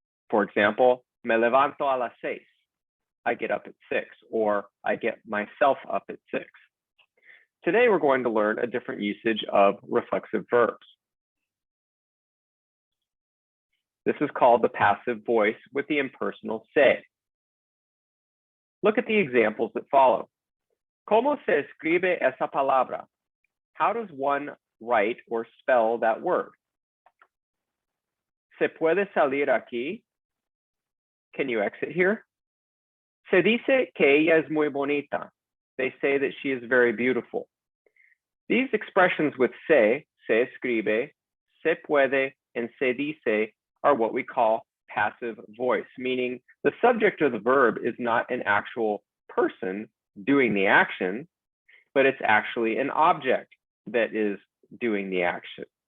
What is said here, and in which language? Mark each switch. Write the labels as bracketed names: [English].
[English] For example, [Spanish] me levanto a las 6. [English] I get up at 6, or I get myself up at 6. Today, we're going to learn a different usage of reflexive verbs. This is called the passive voice with the impersonal se. Look at the examples that follow. [Spanish] ¿Cómo se escribe esa palabra? [English] How does one write or spell that word? [Spanish] ¿Se puede salir aquí? [English] Can you exit here? [Spanish] Se dice que ella es muy bonita. [English] They say that she is very beautiful. These expressions with se escribe, se puede, and se dice are what we call passive voice, meaning the subject of the verb is not an actual person doing the action, but it's actually an object that is doing the action.